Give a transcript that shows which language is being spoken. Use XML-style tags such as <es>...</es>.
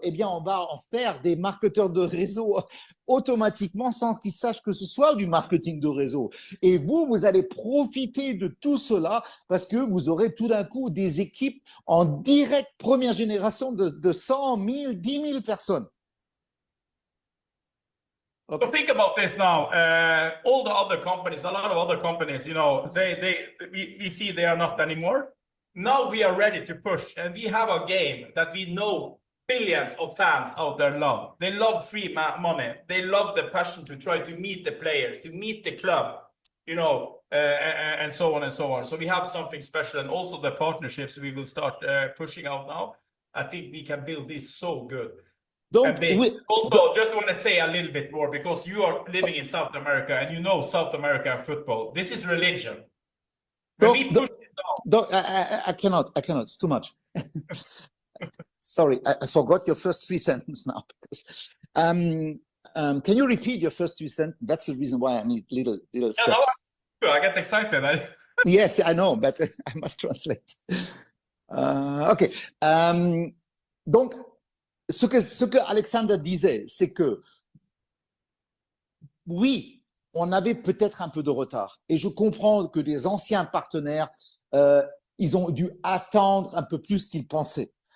<fr>Eh bien, on va en faire des marketeurs de réseau automatiquement sans qu'ils sachent que ce soit du marketing de réseau. Et vous allez profiter de tout cela parce que vous aurez tout d'un coup des équipes en direct première génération de 100, 1000, 10 000 personnes.</fr> <en>So think about this now. All the other companies, a lot of other companies, you know, we see they are not anymore. Now we are ready to push, and we have a game that we know billions of fans out there love. They love free money. They love the passion to try to meet the players, to meet the club, you know, and so on and so on. So we have something special, and also the partnerships we will start pushing out now. I think we can build this so good. Also, just want to say a little bit more because you are living in South America and you know South American football. This is religion. I cannot. It's too much. Sorry, I forgot your first 3 sentences now. Can you repeat your first 3 sentences? That's the reason why I need little steps. No, I get excited. Yes, I know, but I must translate. OK.</en> <fr>Donc, ce que Alexander disait, c'est que oui, on avait peut-être un peu de retard. Et je comprends que des anciens partenaires, ils ont dû attendre un peu plus qu'ils pensaient.</fr>